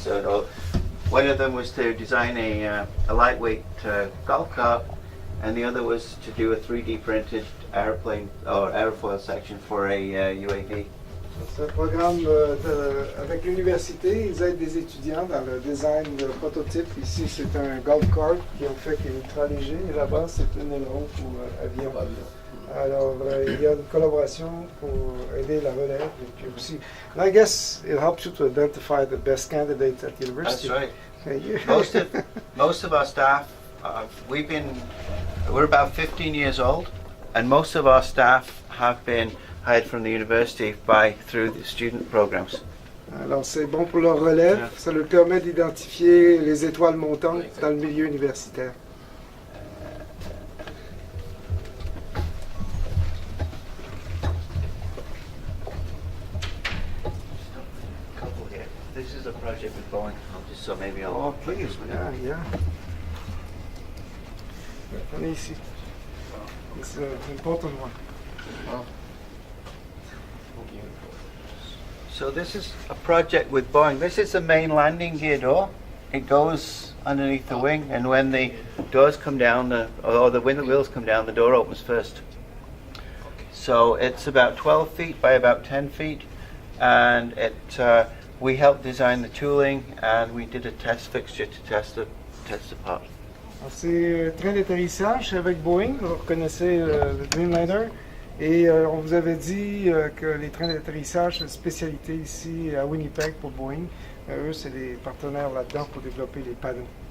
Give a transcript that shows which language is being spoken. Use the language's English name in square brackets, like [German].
[English] So one of them was to design a lightweight golf cart, and the other was to do a 3D printed airplane or airfoil section for a UAV. [French] C'est un programme avec l'université. Ils aident des étudiants dans le design de prototypes. Ici, c'est un golf cart qui ont fait qui est ultra léger. Et là-bas, c'est un aileron pour avion. Alors, il y a une collaboration pour aider la relève. Et puis aussi, [English] and I guess it helps you to identify the best candidates at the university. That's right. Thank you. Most of our staff, we're about 15 years old, and most of our staff have been hired from the university through the student programs. [French] Alors, c'est bon pour leur relève. [English] Yeah. [French] Ça leur permet d'identifier les étoiles montantes dans le milieu universitaire. [English] Couple here. This is a project with Boeing. So maybe I'll put Okay, this one in. yeah. [French] On est ici. [English] It's an important one. So this is a project with Boeing. This is the main landing gear door. It goes underneath the wing, and when the doors come down, when the wheels come down, the door opens first. So it's about 12 feet by about 10 feet, and we helped design the tooling, and we did a test fixture to test the part. [French] C'est un train d'atterrissage avec Boeing. Vous reconnaissez le Dreamliner. Et on vous avait dit que les trains d'atterrissage, c'est une spécialité ici à Winnipeg pour Boeing. Eux, c'est des partenaires là-dedans pour développer les panneaux.